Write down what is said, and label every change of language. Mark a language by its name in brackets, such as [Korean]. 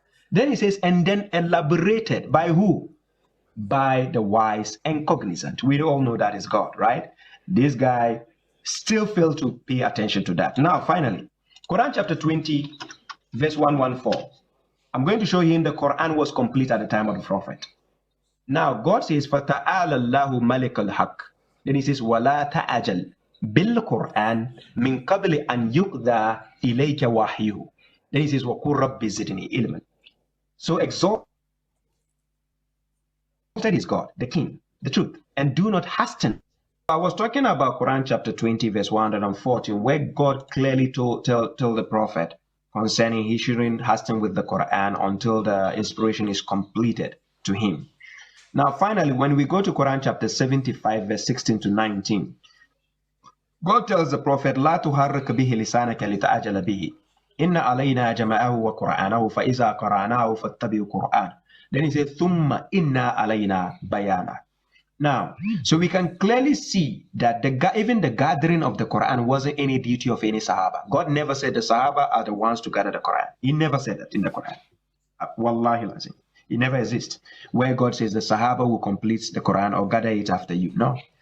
[English] Then he says, and then elaborated by who? By the wise and cognizant. We all know that is God, right? This guy still failed to pay attention to that. Now, finally, Quran chapter 20, verse 114. I'm going to show you the Quran was complete at the time of the Prophet. Now, God says, [Arabic] فَتَعَالَ اللَّهُ مَلِكَ الْحَقِّ. [English] Then he says, [Arabic] وَلَا تَعَجَلْ بِالْقُرْآنِ مِنْ قَبْلِ أَنْ يُقْضَى إِلَيْكَ وَحْيُهُ. [English] Then he says, [Arabic] وَقُلْ رَبِّ زِدْنِي عِلْمًا. [English] So exalted is God, the King, the truth, and do not hasten. I was talking about Quran chapter 20, verse 114, where God clearly told the Prophet concerning he shouldn't hasten with the Quran until the inspiration is completed to him. Now, finally, when we go to Quran chapter 75, verse 16 to 19, God tells the Prophet, [Arabic] لا تحرك به لسانك لتعجل به إن علينا جمعه وقرآنه فإذا قرأناه فاتبع قرآن. [English] Then he said, [Arabic] ثم إنا علينا بيانه. [English] Now, so we can clearly see that even the gathering of the Quran wasn't any duty of any Sahaba. God never said the Sahaba are the ones to gather the Quran. He never said that in the Quran. Wallahi lazim. It never exists where God says the Sahaba will complete the Quran or gather it after you. No.